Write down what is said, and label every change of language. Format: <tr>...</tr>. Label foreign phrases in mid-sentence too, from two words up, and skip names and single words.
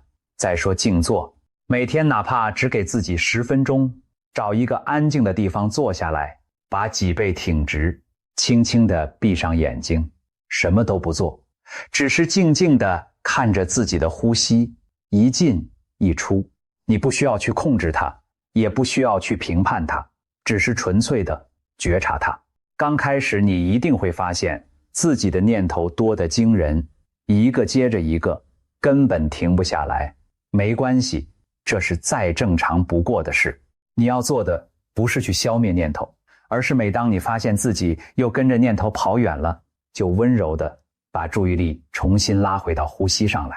<zh>再說靜坐，每天哪怕只給自己10分鐘，找一個安靜的地方坐下來，把脊背挺直，輕輕地閉上眼睛，什麼都不做，只是靜靜地看着自己的呼吸一進一出。你不需要去控制它，也不需要去評判它，只是純粹的覺察它。剛開始你一定会發現自己的念頭多得驚人，一個接着一個，根本停不下來。沒關係，這是再正常不過的事。你要做的不是去消滅念頭，而是每當你發現自己又跟着念頭跑遠了，就溫柔地把注意力重新拉回到呼吸上来。</zh>